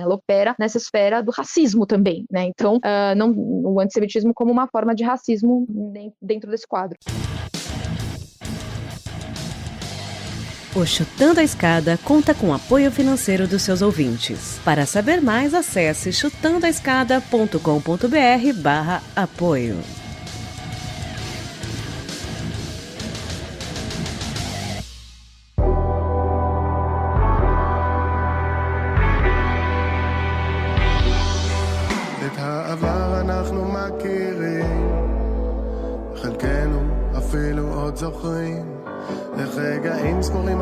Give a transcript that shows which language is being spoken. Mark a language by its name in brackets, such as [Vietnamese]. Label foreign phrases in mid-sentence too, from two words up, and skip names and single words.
[Portuguese] Ela opera nessa esfera do racismo também, né? Então, o antissemitismo como uma forma de racismo dentro desse quadro. O Chutando a Escada conta com apoio financeiro dos seus ouvintes. Para saber mais, acesse chutandoaescada.com.br/apoio. [Hebrew] את העבר אנחנו מכירים, חלקנו אפילו עוד זוכרים, לרגעים זכורים